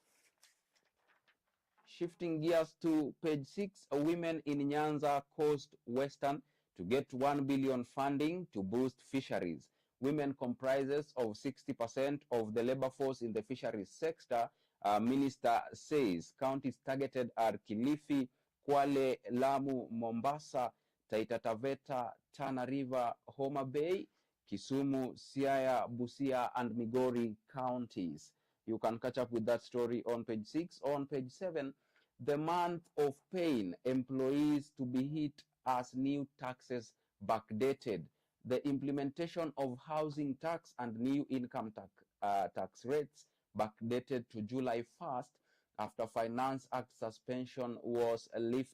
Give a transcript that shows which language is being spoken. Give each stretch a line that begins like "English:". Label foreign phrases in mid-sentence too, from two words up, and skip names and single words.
English: Shifting gears to page 6, women in Nyanza Coast Western to get 1 billion funding to boost fisheries. Women comprises of 60% of the labor force in the fisheries sector, minister says. Counties targeted are Kilifi, Kwale, Lamu, Mombasa, Taita Taveta, Tana River, Homa Bay, Kisumu, Siaya, Busia, and Migori counties. You can catch up with that story on page 6. On page 7, the month of pain, employees to be hit as new taxes backdated. The implementation of housing tax and new income tax rates backdated to July 1st after Finance Act suspension was lifted.